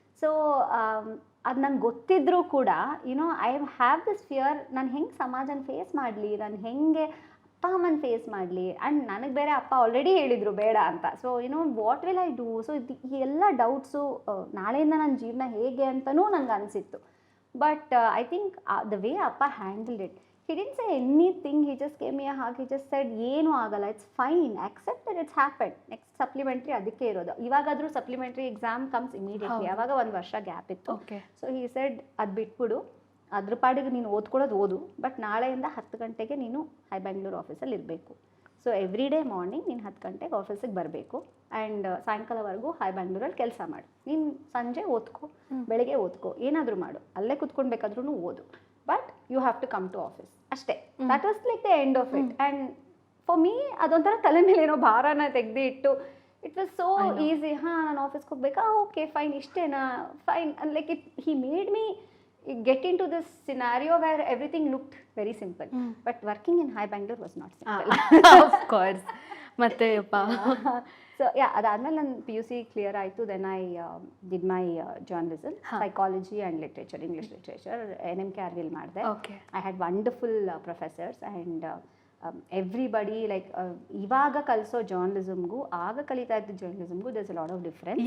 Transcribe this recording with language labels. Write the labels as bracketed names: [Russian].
[Kannada] So ಅದು ನಂಗೆ ಗೊತ್ತಿದ್ರೂ ಕೂಡ [English] I have this fear, [Kannada] ನಾನು ಹೆಂಗೆ ಸಮಾಜನ ಫೇಸ್ ಮಾಡಲಿ, ನಾನು ಹೆಂಗೆ ಅಪ್ಪ ಅಮ್ಮನ ಫೇಸ್ ಮಾಡಲಿ. ಆ್ಯಂಡ್ ನನಗೆ ಬೇರೆ ಅಪ್ಪ ಆಲ್ರೆಡಿ ಹೇಳಿದರು ಬೇಡ ಅಂತ. [English] So what will I do? [Kannada] So ಈ ಎಲ್ಲ ಡೌಟ್ಸು ನಾಳೆಯಿಂದ ನನ್ನ ಜೀವನ ಹೇಗೆ ಅಂತಲೂ ನನಗೆ ಅನಿಸಿತ್ತು. [English] but I think the way ಅಪ್ಪ handled it, he didn't say anything, he just gave me a hug, he just said [Kannada] ಏನು ಆಗಲ್ಲ, [English] It's fine, accept that it's happened. [Kannada] Next supplementary ಅದಕ್ಕೆ ಇರೋದು. ಇವಾಗಾದರೂ ಸಪ್ಲಿಮೆಂಟ್ರಿ ಎಕ್ಸಾಮ್ [English] comes immediately, [Kannada] ಆವಾಗ 1 ವರ್ಷ gap ಇತ್ತು. [English] so he said [Kannada] ಅದು ಬಿಟ್ಬಿಡು, ಅದ್ರ ಪಾಡಿಗೆ ನೀನು ಓದ್ಕೊಳ್ಳೋದು ಓದು, ಬಟ್ ನಾಳೆಯಿಂದ 10 ಗಂಟೆಗೆ ನೀನು ಹೈ ಬ್ಯಾಂಗ್ಳೂರ್ ಆಫೀಸಲ್ಲಿ ಇರಬೇಕು. ಸೊ [English] every day morning [Kannada] ನೀನು 10 ಗಂಟೆಗೆ ಆಫೀಸಿಗೆ ಬರಬೇಕು ಆ್ಯಂಡ್ ಸಾಯಂಕಾಲವರೆಗೂ ಹೈ ಬ್ಯಾಂಗ್ಳೂರಲ್ಲಿ ಕೆಲಸ ಮಾಡು. ನೀನು ಸಂಜೆ ಓದ್ಕೋ, ಬೆಳಗ್ಗೆ ಓದ್ಕೋ, ಏನಾದರೂ ಮಾಡು, ಅಲ್ಲೇ ಕುತ್ಕೊಳ್ಬೇಕಾದ್ರೂ ಓದು, [English] but you have to come to office [Kannada] ಅಷ್ಟೇ. [English] That was like the end of it. And for me [Kannada] ಅದೊಂಥರ ತಲೆ ಮೇಲೆ ಏನೋ ಭಾರನ ತೆಗೆದು ಇಟ್ಟು [English] It was so easy. [Kannada] ಹಾಂ, ನಾನು ಆಫೀಸ್ಗೆ ಹೋಗ್ಬೇಕಾ, ಓಕೆ ಫೈನ್, ಇಷ್ಟೇನಾ, fine. [English] Like he made me get into this scenario where everything looked very simple. But working in High Bangalore was not simple. [Kannada] Of course. ಮತ್ತೆ ಅಪ್ಪ ಸೊ ಅದಾದ್ಮೇಲೆ ನನ್ನ PUC clear ಆಯಿತು. [English] then I did my journalism, [Kannada] psychology and literature, English literature NMKRVಲ್ ಮಾಡಿದೆ. [English] Okay. I had wonderful professors and everybody like [Kannada] ಇವಾಗ ಕಲಿಸೋ ಜರ್ನಲಿಸಮ್ಗೂ [English] ಆಗ ಕಲಿತಾ ಇದ್ದ ಜರ್ನಲಿಸಮ್ಗೂ there's a lot of difference.